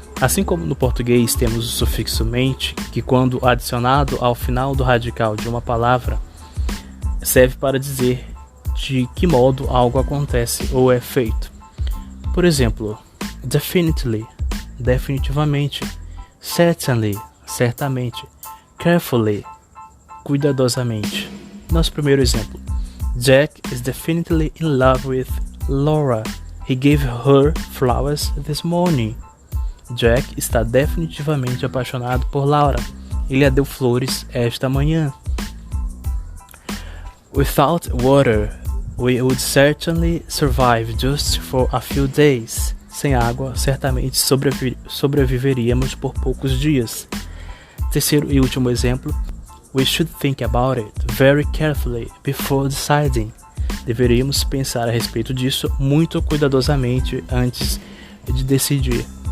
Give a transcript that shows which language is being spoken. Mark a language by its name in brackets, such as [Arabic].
[Portuguese] Assim como no português temos o sufixo mente, que quando adicionado ao final do radical de uma palavra, serve para dizer de que modo algo acontece ou é feito. Por exemplo, definitely, definitivamente; certainly, certamente; carefully, cuidadosamente. Nosso primeiro exemplo: [English] Jack is definitely in love with Laura. He gave her flowers this morning. [Portuguese] Jack está definitivamente apaixonado por Laura. Ele a deu flores esta manhã. [English] Without water, we would certainly survive just for a few days. [Portuguese] Sem água, certamente sobreviveríamos por poucos dias. Terceiro e último exemplo: [English] we should think about it very carefully before deciding. [Portuguese] Deveríamos pensar a respeito disso muito cuidadosamente antes de decidir.